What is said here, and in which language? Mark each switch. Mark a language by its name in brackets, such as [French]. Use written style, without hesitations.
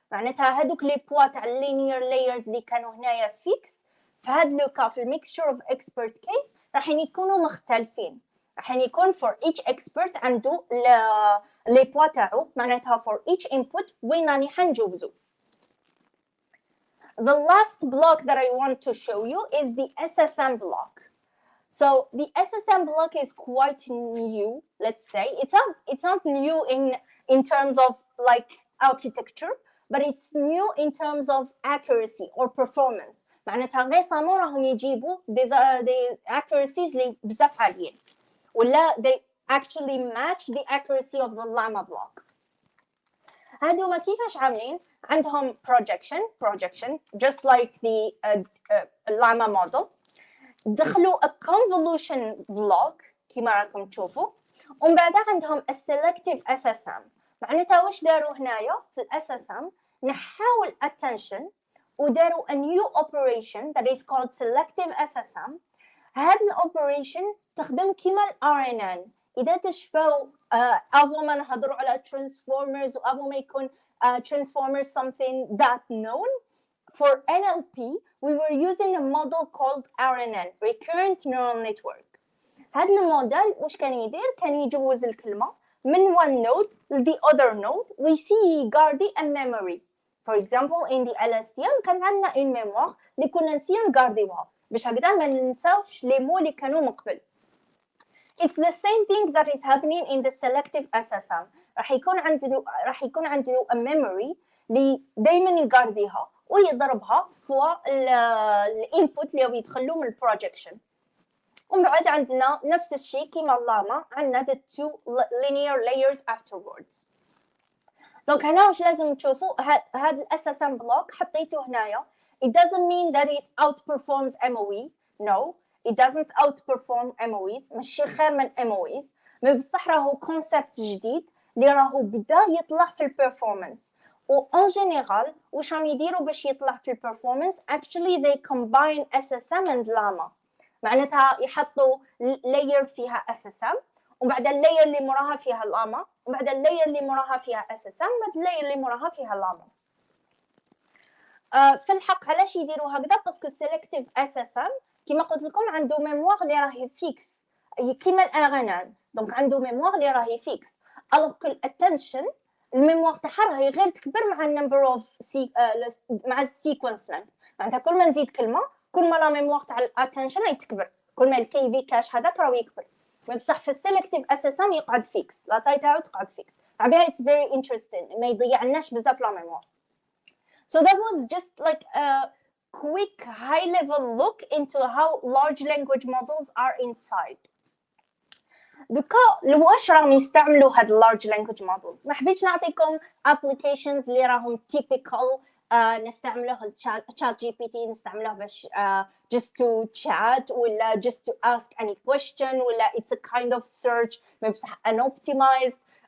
[Arabic] معناتها هادوك لي بوا تاع [English] linear layers [Arabic] اللي كانوا هنايا فيكس في هاد لو كا في الميكستشر اوف expert case راح يكونوا مختلفين. راح يكون [English] for each expert [Arabic] عنده لي بوا تاعو، معناتها [English] for each input [Arabic] وين راني حنجوزو. [English] The last block that I want to show you is the SSM block. So the SSM block is quite new, let's say. It's not new in terms of like architecture, but it's new in terms of accuracy or performance. [Arabic] معناتها [French] récemment [Arabic] راهم يجيبوا [French] des accuracies [Arabic] اللي بزاف عاليين ولا [English] they actually match the accuracy of the llama block. [Arabic] هادوما كيفاش عاملين؟ عندهم projection [English] just like the llama model. [Arabic] دخلوا [English] a convolution block [Arabic] كما راكم تشوفوا، ومن بعد عندهم [English] a selective SSM. [Arabic] معناتها واش داروا هنايا في ال SSM نحاو attention وداروا [English] a new operation that is called selective SSM. [Arabic] هاد الاوبريشن تخدم كيما RNN. اذا تشوفوا [French] avant [Arabic] ما نهضروا على [English] transformers [Arabic] وavant ما يكون [English] transformers something that known, for NLP we were using a model called RNN, recurrent neural network. [Arabic] هذا الموديل واش كان يدير؟ كان يجوز الكلمه من [English] one node to the other node [Arabic] ويسي يغاردي [English] a memory. For example in the LSTM [Arabic] كان عندنا [French] une mémoire [Arabic] اللي كنا نسيو نغارديوها باش هكذا ما ننساوش لي مو اللي كانوا من قبل. [English] It's the same thing that is happening in the selective SSM. [Arabic] راح يكون عنده [English] a memory [Arabic] اللي دائما يغارديها ويضربها في الانبوت اللي يدخل له من البروجكشن. ومن بعد عندنا نفس الشيء كيما اللاما عندنا [English] the two linear layers afterwards. [Arabic] دونك هنا واش لازم تشوفوا هذا الاساسام بلوك حطيته هنايا. [English] It doesn't mean that it outperforms MOE. No, it doesn't outperform MOEs. [Arabic] ماشي خير من MOEs. مي بصح راهو كونسيبت جديد اللي راهو بدا يطلع في البرفورمانس. و [French] en général [Arabic] واش راهم يديروا باش يطلع في البرفورمانس [English] actually they combine SSM and llama. [Arabic] معناتها يحطوا layer فيها SSM ومن بعد اللاير اللي موراها فيها llama ومن بعد اللاير اللي موراها فيها SSM ومن بعد اللاير اللي موراها فيها llama. في الحق علاش يديروا هكذا؟ باسكو سيلكتيف SSM كما قلت لكم عنده ميموار اللي راهي فيكس كيما الارنان. دونك عنده ميموار اللي راهي فيكس الوغ كو الاتنشن الميموار تاعها راهي غير تكبر مع النمبر اوف مع السيكونس لينث. معناتها كل ما نزيد كلمه كل ما لا ميموار تاع الاتنشن راهي تكبر، كل ما الكي في كاش هذاك راه يكبر. بصح في السيلكتيف SSM يقعد فيكس، لا تاي تاعو تقعد فيكس. على اتس فيري انتريستين ما يضيعناش بزاف لا ميموار. [English] So that was just like a quick high-level look into how large language models are inside. [Arabic] واش راهم يستعملوا هاد [English] large language models؟ [Arabic] ما حبيتش نعطيكم [English] applications [Arabic] اللي راهم [English] typical نستعملوه chat GPT [Arabic] نستعملوه باش [English] just to chat [Arabic] ولا [English] just to ask any question ولا it's a kind of search [Arabic] بصح [English] unoptimized.